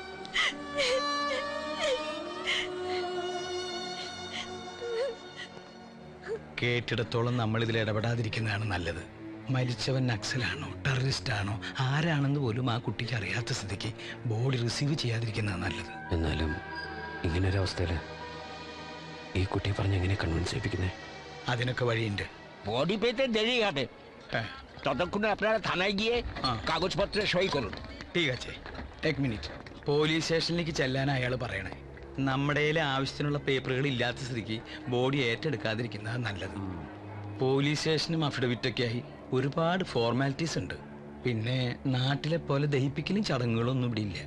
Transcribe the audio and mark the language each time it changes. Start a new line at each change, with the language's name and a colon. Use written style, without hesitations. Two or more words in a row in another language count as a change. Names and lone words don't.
Malayalam: കേട്ടിടത്തോളം നമ്മൾ ഇതിൽ ഇടപെടാതിരിക്കുന്നതാണ് നല്ലത്. മരിച്ചവൻ നക്സലാണോ ടെററിസ്റ്റ് ആണോ ആരാണെന്ന് പോലും ആ കുട്ടിക്ക് അറിയാത്ത സ്ഥിതിക്ക്
English: body receive
Malayalam: ചെയ്യാതിരിക്കുന്നതാണ് നല്ലത്. എന്നാലും ഇങ്ങനൊരവസ്ഥയിൽ ഈ കുട്ടിയെ പറഞ്ഞ് എങ്ങനെ കൺവിൻസ് ചെയ്യിപ്പിക്കുന്നേ? അതിനൊക്കെ വഴിയുണ്ട്.
Bangla: বডি পেতে দেরি হবে, ততক্ষণে আপনারা থানায় গিয়ে কাগজপত্রে সই করুন। ঠিক আছে, এক മിനിറ്റ്.
English: police station
Malayalam: ചെല്ലാൻ അയാൾ പറയണേ. നമ്മുടെ ആവശ്യത്തിനുള്ള പേപ്പറുകൾ ഇല്ലാത്ത സ്ഥിതിക്ക് ബോഡി ഏറ്റെടുക്കാതിരിക്കുന്നതാണ് നല്ലത്.
English: police station affidavit
Malayalam: ആയി ഒരുപാട് ഫോർമാലിറ്റീസ് ഉണ്ട്. പിന്നെ നാട്ടിലെ പോലെ ദഹിപ്പിക്കലും ചടങ്ങുകളൊന്നും ഇവിടെ ഇല്ല.